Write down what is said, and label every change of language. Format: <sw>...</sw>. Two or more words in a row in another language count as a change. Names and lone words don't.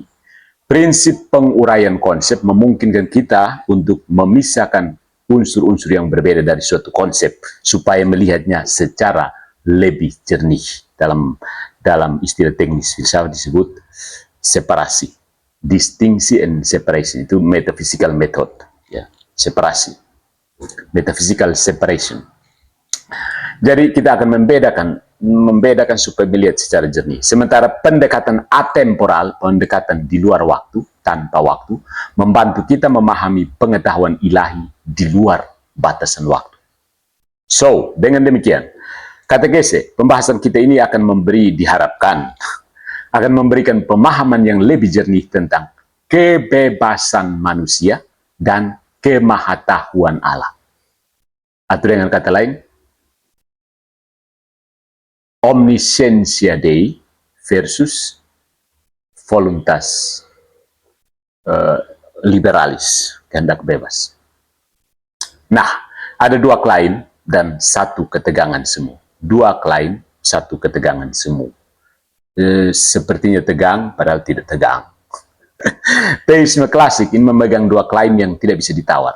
<id>Prinsip penguraian konsep memungkinkan kita untuk memisahkan unsur-unsur yang berbeda dari suatu konsep supaya melihatnya secara lebih jernih. Dalam istilah teknis filsafat disebut separasi.</id> <en>Distinction and separation itu metaphysical method,</en> <id>ya, separasi.</id> <en>Metaphysical separation.</en> <id>Jadi kita akan membedakan supaya melihat secara jernih. Sementara pendekatan atemporal, pendekatan di luar waktu, tanpa waktu, membantu kita memahami pengetahuan ilahi di luar batasan waktu. So, dengan demikian, Katekese, pembahasan kita ini akan diharapkan akan memberikan pemahaman yang lebih jernih tentang kebebasan manusia dan kemahatauan Allah. Atau dengan kata lain,</id> <la>omniscientia Dei versus voluntas liberalis,</la> <id>kehendak bebas. Nah, ada dua klaim dan satu ketegangan semu. Dua klaim, satu ketegangan semu. Sepertinya tegang, padahal tidak tegang. Teisme klasik ini memegang dua klaim yang tidak bisa ditawar.</id>